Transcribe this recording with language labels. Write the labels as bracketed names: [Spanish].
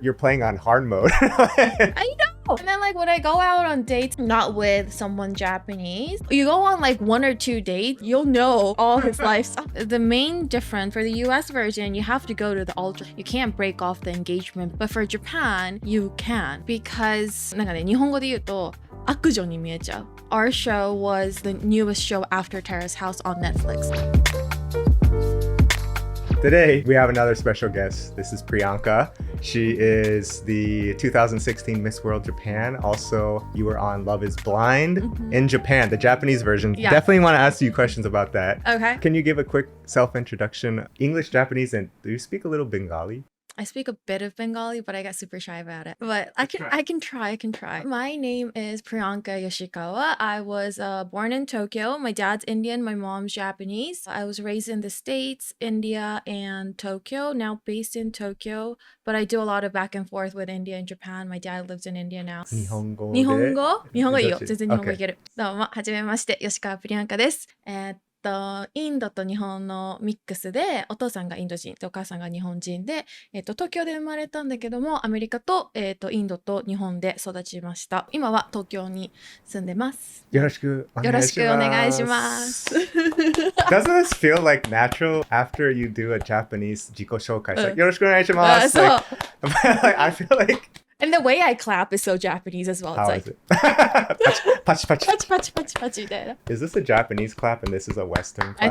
[English] You're playing on hard mode. I know. And then like when I go out on dates, not with someone Japanese, you go on like 1 or 2 dates, you'll know all his lifestyle. The main difference for the US version, you have to go to the altar. You can't break off the engagement. But for Japan, you can. Because [Japanese] なんかね、日本語で言うと悪女に見えちゃう. [English] Our show was the newest show after Terrace House on Netflix. Today, we have another special guest. This is Priyanka. She is the 2016 Miss World Japan. Also, you were on Love is Blind in Japan, the Japanese version. Yeah. Definitely want to ask you questions about that. Okay. Can you give a quick self-introduction? English, Japanese, and do you speak a little Bengali? I speak a bit of Bengali, but I get super shy about it. But I can try. My name is Priyanka Yoshikawa. I was born in Tokyo. My dad's Indian, my mom's Japanese. I was raised in the States, India, and Tokyo. Now based in Tokyo, but I do a lot of back and forth with India and Japan. My dad lives in India now. [Japanese] 日本語日本語いいよ。どっち全然日本語いける。どうも、はじめまして、吉川プリアンカです。インドと日本のミックスで、お父さんがインド人でお母さんが日本人で、東京で生まれたんだけども、アメリカと、インドと日本で育ちました。今は東京に住んでます。よろしくお願いします。 [English] Doesn't this feel like natural after you do a Japanese 自己紹介? It's like, [Japanese] よろしくお願いします。そう。 [English] Like, I feel like... And the way I clap is so Japanese as well. It's How like, is it? Pachi, pachi. pachi, pachi, pachi, pachi. Is this a Japanese clap and this is a Western clap?